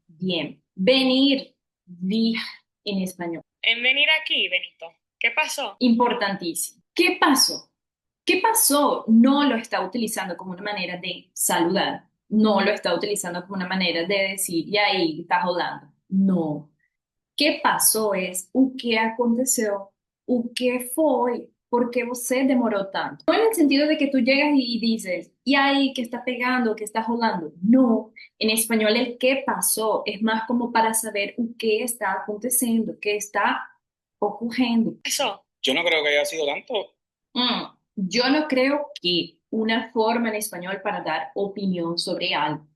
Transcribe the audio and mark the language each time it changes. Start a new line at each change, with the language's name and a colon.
Spanish: Bien, venir, vir en español. En venir aquí, Benito. ¿Qué pasó? Importantísimo. ¿Qué pasó? ¿Qué pasó? No lo está utilizando como una manera de saludar, no lo está utilizando como una manera de decir, y ahí está jodando. No.
Portuguese: que passou é o que aconteceu, o que foi, por que você demorou tanto.
Spanish: No en el sentido de que tú llegas y dices, ¿y ahí qué está pegando, qué está rolando? No, en español el qué pasó es más como para saber
Portuguese: o que está acontecendo,
Spanish: qué está ocurriendo. Eso. Yo no creo que haya sido tanto. Yo no creo que una forma en español para dar opinión sobre algo.